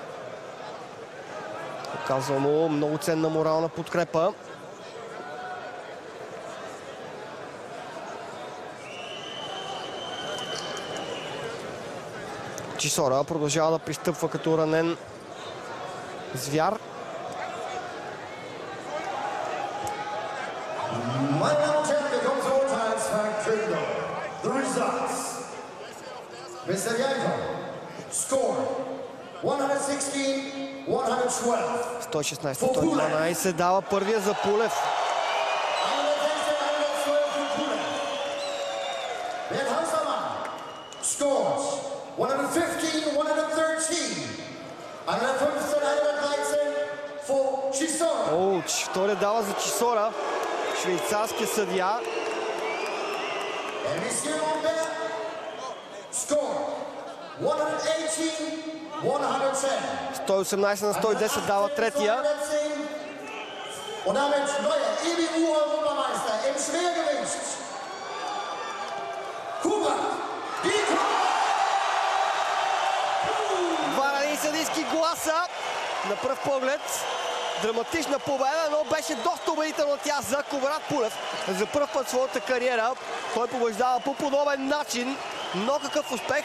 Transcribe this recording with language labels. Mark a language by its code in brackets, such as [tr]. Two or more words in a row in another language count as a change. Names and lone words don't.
[bg] Оказва му много ценна морална подкрепа. Чисора продължава да пристъпва като ранен звяр. [en] Mr. Yanko, score 116-112. [bg] 116-112 дава първия за Пулев. [en] Scores 115-113. [bg] Оуч, втория дава за Чисора. Швейцарския съдия. [en] Score 118-110. [bg] 118 на 110 дава третия. [de] Und damit neuer EBU-Europameister im Schwergewicht. Kuba. [bg] Варени съдийски гласа. На пръв поглед драматична победа, но беше доста убедителна тя за Коврат Пулев. За първ път в своята кариера той побеждава по подобен начин. Но какъв успех!